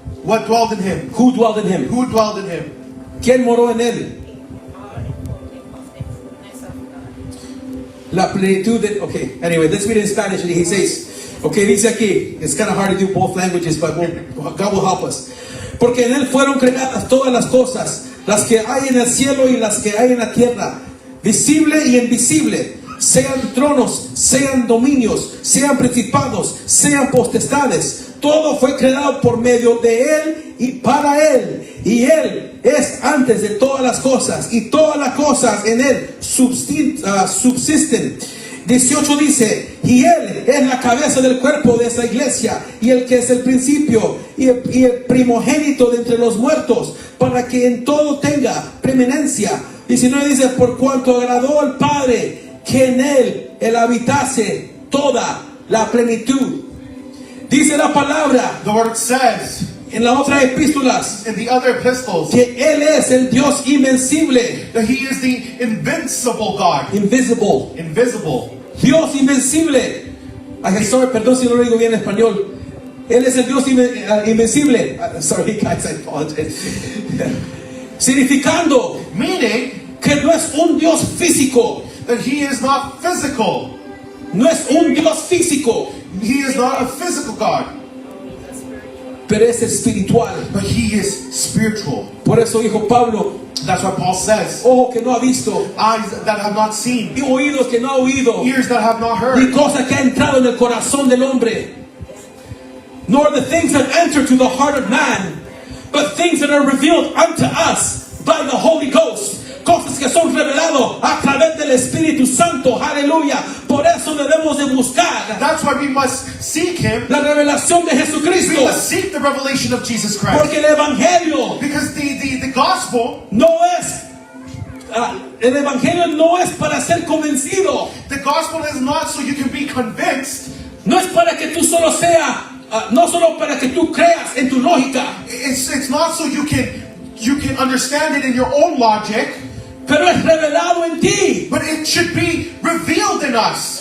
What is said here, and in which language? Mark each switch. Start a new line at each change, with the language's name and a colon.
English: What dwelled in him? Who dwelled in him? Who dwelled in him?
Spanish: ¿Quién moró en él?
English: All the fullness of the fullness of God.
Spanish: La plenitud de...
English: Okay, anyway, let's read it in Spanish. And he says, okay,
Spanish: dice aquí,
English: it's kind of hard to do both languages, but God will help us.
Spanish: Porque en él fueron creadas todas las cosas, las que hay en el cielo y las que hay en la tierra, visible y invisible, sean tronos, sean dominios, sean principados, sean potestades. Todo fue creado por medio de él y para él. Y él es antes de todas las cosas, y todas las cosas en él subsisten. 18 dice, y él es la cabeza del cuerpo de esta iglesia, y el que es el principio y el primogénito de entre los muertos, para que en todo tenga preeminencia. 19 dice, por cuanto agradó al Padre que en él habitase toda la plenitud. Dice la palabra
English: The word says
Spanish: en las otras epístolas
English: in the other epistles
Spanish: que él es el Dios invencible,
English: that he is the invincible God.
Spanish: invisible,
English: Invisible.
Spanish: Dios invencible.
English: Ay, sorry,
Spanish: perdón si no lo digo bien en español. Él es el Dios invencible.
English: Sorry guys, I apologize.
Spanish: Significando
English: Meaning
Spanish: que no es un Dios físico.
English: that he is not physical.
Spanish: No es un Dios físico.
English: He is not a physical God. Only the spiritual.
Spanish: pero es espiritual.
English: but he is spiritual.
Spanish: Por eso dijo Pablo,
English: That's what Paul says.
Spanish: ojo que no ha visto,
English: Eyes that have not seen,
Spanish: y oídos que no ha oído,
English: ears that have not
Spanish: ni
English: heard,
Spanish: cosa que ha entrado en el corazón del hombre,
English: nor the things that enter to the heart of man, but things that are revealed unto us by the Holy Ghost.
Spanish: Cosas que son reveladas a través del Espíritu Santo, aleluya. Por eso debemos de buscar
English: That's why we must seek him.
Spanish: la revelación de
English: We
Spanish: Jesucristo,
English: must seek the revelation of Jesus Christ.
Spanish: porque el Evangelio
English: Because the gospel,
Spanish: no es, el Evangelio no es para ser convencido,
English: the gospel is not so you can be convinced.
Spanish: no es para que tú solo sea, no solo para que tú creas en tu lógica,
English: It's not so you can understand it in your own logic,
Spanish: pero es revelado en ti,
English: but it should be revealed in us.